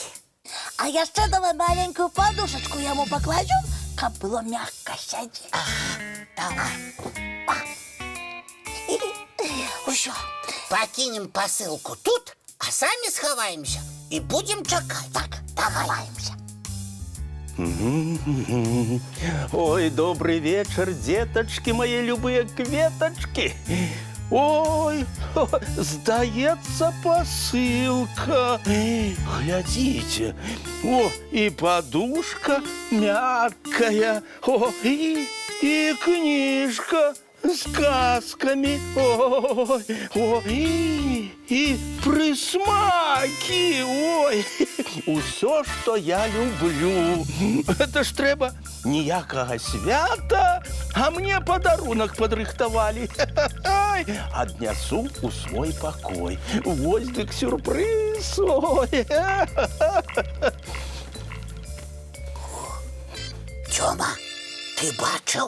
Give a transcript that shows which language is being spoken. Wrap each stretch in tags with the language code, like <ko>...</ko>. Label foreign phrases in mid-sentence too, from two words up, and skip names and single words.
<be>А яшчэ давай маленькую падушачку яму пакладзем, каб было мякка сядзець. Давай. Усё. Пакінем пасылку тут, а самі схаваемся і будзем чакаць. Так, даваемся.</be> <ru>Ой, добрый вечер, деточки мои любые кветочки. Ой, сдается посылка. Глядите, о, и подушка мягкая, о, и книжка с сказками, и присмаки, ой, усё, что я люблю. Это ж</ru> <be>трэба ніякага свята, а мне подарунок падрыхтавалі. Аднясу у свой пакой. Вось дык сюрпрыз. Ой. Тёма, ты бачыў?</be>